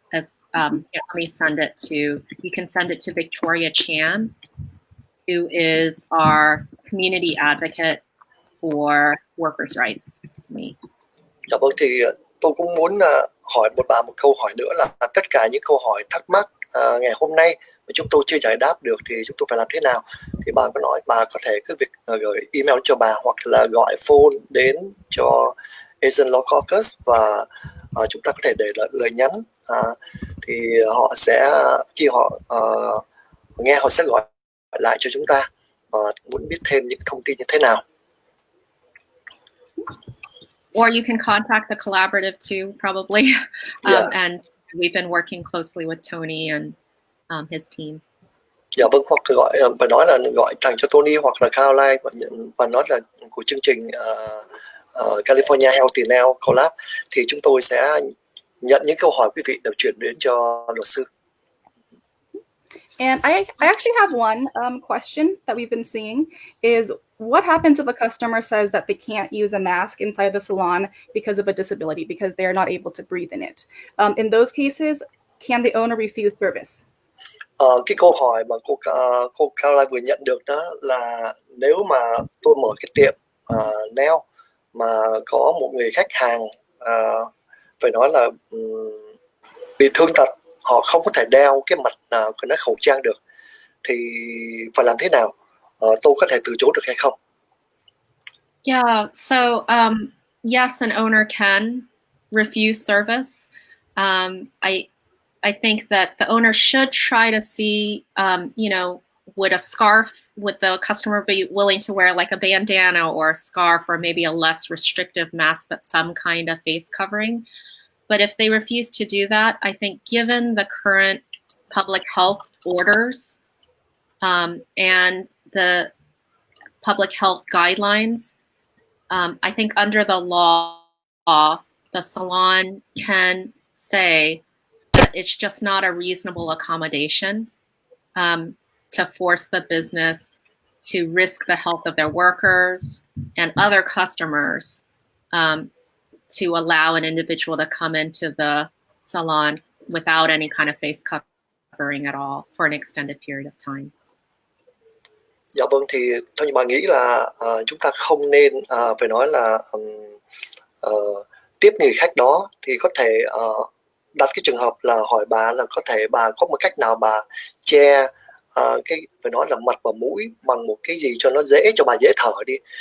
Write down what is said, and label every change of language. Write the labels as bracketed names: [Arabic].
[English] As let me send it to, you can send it to Victoria Chan, who is our community advocate for workers' rights. [Vietnamese] Dạ vâng, thì tôi cũng muốn hỏi bà một câu hỏi nữa là tất cả những câu hỏi thắc mắc ngày hôm nay mà chúng tôi chưa giải đáp được thì chúng tôi phải làm thế nào? Thì bà có nói bà có thể cứ việc gửi email cho bà hoặc là gọi phone đến cho Asian Law Caucus và chúng ta có thể để lời nhắn. Thì họ sẽ khi họ nghe họ sẽ gọi lại cho chúng ta và muốn biết thêm những thông tin như thế nào. [English] Or you can contact the collaborative too, probably. And we've been working closely with Tony and his team. [Vietnamese] Dạ vâng, hoặc gọi và nói là gọi thẳng cho Tony hoặc là Caroline và nói là của chương trình California Healthy Now Collab, thì chúng tôi sẽ nhận những câu hỏi quý vị đều chuyển đến cho luật sư. [English] And I actually have one question that we've been seeing is, what happens if a customer says that they can't use a mask inside the salon because of a disability, because they're not able to breathe in it? In those cases, can the owner refuse service? [Vietnamese] Cái câu hỏi mà cô Caroline vừa nhận được đó là nếu mà tôi mở cái tiệm nail mà có một người khách hàng phải nói là bị thương tật, họ không có thể đeo cái mặt nào cái khẩu trang được, thì phải làm thế nào? Tôi có thể từ chối được hay không? [English] Yeah, so yes, an owner can refuse service. I think that the owner should try to see, would a scarf, would the customer be willing to wear like a bandana or a scarf, or maybe a less restrictive mask, but some kind of face covering? But if they refuse to do that, I think given the current public health orders and the public health guidelines, I think under the law, the salon can say that it's just not a reasonable accommodation to force the business to risk the health of their workers and other customers to allow an individual to come into the salon without any kind of face covering at all for an extended period of time. [Vietnamese] Dạ vâng, thì thôi nhưng mà nghĩ là chúng ta không nên phải nói là tiếp người khách đó, thì có thể đặt cái trường hợp là hỏi bà là có thể bà có một cách nào bà che cái phải nói là mặt và mũi bằng một cái gì cho nó dễ, cho bà dễ thở đi.